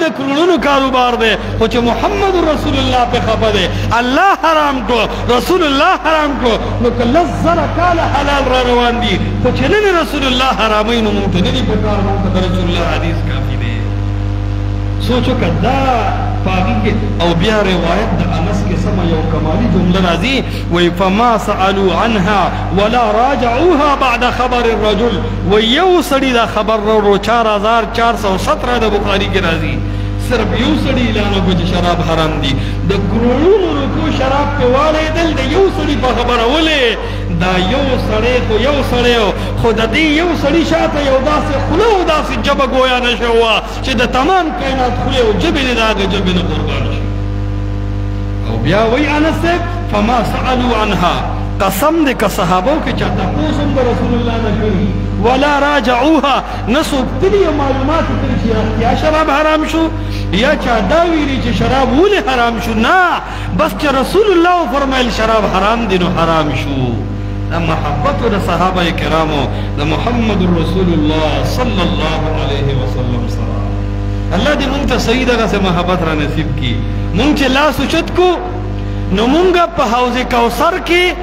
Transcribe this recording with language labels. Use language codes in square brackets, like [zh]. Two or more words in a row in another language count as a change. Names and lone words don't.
[ps] کروڑونو کاروبار دی خو چې محمد رسول الله پې خفه دی الله حرام کړو رسول الله حرام کړو نو که لس زره کاله حلال را روان دي خو چې نن رسول الله حراموي نو موږ ته نه دي په کار موږ ته رسول الله حدیث کافی دی سوچو که دا پاغي کې او بیا روایت د انس کې سمه یو کمالي جمله راځي وایي [ar] فما سألوا عنها ولا راجعوها بعد خبر الرجل [ps] وایي یو سړي دا خبر راوړو 4417 د بخاري کې راځي صرف یو سړي اعلان وکړو چې شراب حرام دي د کروڑونو روپو شراب پې واړېدل د یو سړي په خبره ولې دا یو سړی خو یو سړی خو د دې یو سړي شاته یو داسې خوله او داسې ژبه ګویا نه شوه وه چې د تمام کائنات خولې او ژبې نه د هغه ژبې نه قربان شي او بیا وایي انس صاحب [ar] فما سألوا عنها [ps] قسم دې که صحابو کې چا تپوس هم د رسول الله نه کړي ولا راجعوها نه څوک تلي او معلومات یې کړي چې یا شراب حرام شو یا چا دا ویلي چې شراب ولې حرام شو نه بس چې رسول الله وفرمایل شراب حرام دي نو حرام شو دا محبت د صحابه کرامو د محمد رسول الله [ar] صلی الله علیه وسلم [ps] سره الله دې مونږ ته صحیح دغسې محبت را نصیب کړي مونږ چې لاس اوچت کو نو مونږ په حوض کوثر کې